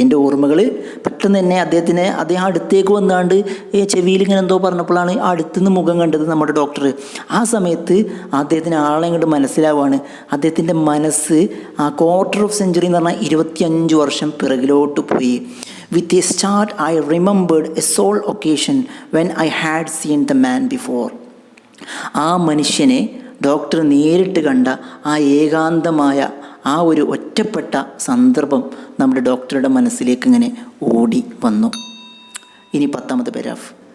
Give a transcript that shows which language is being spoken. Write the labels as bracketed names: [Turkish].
[Malayalam] എൻ്റെ ഓർമ്മകൾ പെട്ടെന്ന് തന്നെ അദ്ദേഹം അടുത്തേക്ക് വന്നാണ്ട് ചെവിയിൽ ഇങ്ങനെ എന്തോ പറഞ്ഞപ്പോഴാണ് അടുത്തുനിന്ന് മുഖം കണ്ടത് നമ്മുടെ ഡോക്ടർ. ആ സമയത്ത് അദ്ദേഹത്തിന് ആളെ ഇങ്ങോട്ട് മനസ്സിലാവുകയാണ്. അദ്ദേഹത്തിൻ്റെ മനസ്സ് ആ [English] quarter of century [Malayalam] എന്ന് പറഞ്ഞാൽ 25 വർഷം പിറകിലോട്ട് പോയി. [English] With a start, I remembered a sole occasion when I had seen the man before. [Malayalam] ആ മനുഷ്യനെ ഡോക്ടർ നേരിട്ട് കണ്ട ആ ഏകാന്തമായ ആ ഒരു ഒറ്റപ്പെട്ട സന്ദർഭം നമ്മുടെ ഡോക്ടറുടെ മനസ്സിലേക്ക് ഇങ്ങനെ ഓടി വന്നു. ഇനി 10ാമത്തെ പാരഗ്രാഫ്.